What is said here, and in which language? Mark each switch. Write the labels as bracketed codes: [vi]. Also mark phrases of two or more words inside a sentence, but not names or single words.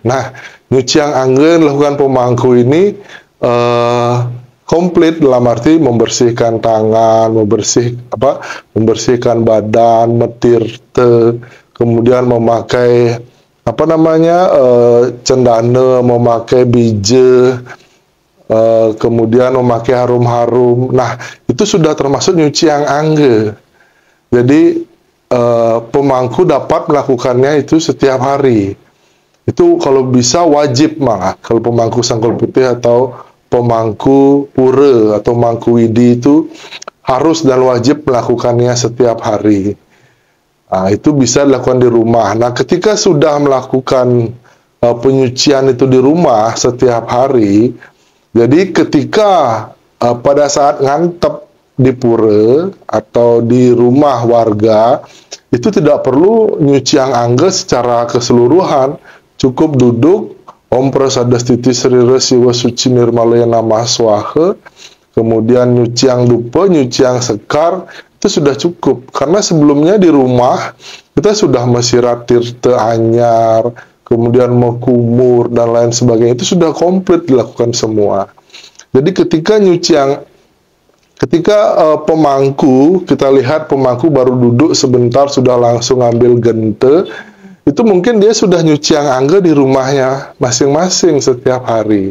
[id] Nah, [ban] Nyuciang Angge [id] dilakukan pemangku ini komplit dalam arti membersihkan tangan, membersihkan badan, metirte, kemudian memakai cendana, memakai bije, kemudian memakai harum-harum. Nah, itu sudah termasuk [ban] Nyuciang Angge. [id] Jadi pemangku dapat melakukannya itu setiap hari. Itu kalau bisa wajib malah. Kalau pemangku Sangkul Putih atau pemangku pura atau mangku widi itu harus dan wajib melakukannya setiap hari. Nah, itu bisa dilakukan di rumah. Nah, ketika sudah melakukan penyucian itu di rumah setiap hari, jadi ketika pada saat ngantep di pura atau di rumah warga, itu tidak perlu [ban] Nyuciang Angge [id] secara keseluruhan, cukup duduk [sa] Om Prasadastiti Sri Siwa Suci Nirmalaya Namah Swaha, [id] kemudian [ban] Nyuciang Dupa, Nyuciang Sekar, [id] itu sudah cukup. Karena sebelumnya di rumah kita sudah [ban] mesirat tirta anyar, [id] kemudian mengkumur dan lain sebagainya, itu sudah komplit dilakukan semua. Jadi ketika pemangku, kita lihat pemangku baru duduk sebentar sudah langsung ambil gente, itu mungkin dia sudah [ban] Nyuciang Angge [id] di rumahnya masing-masing setiap hari.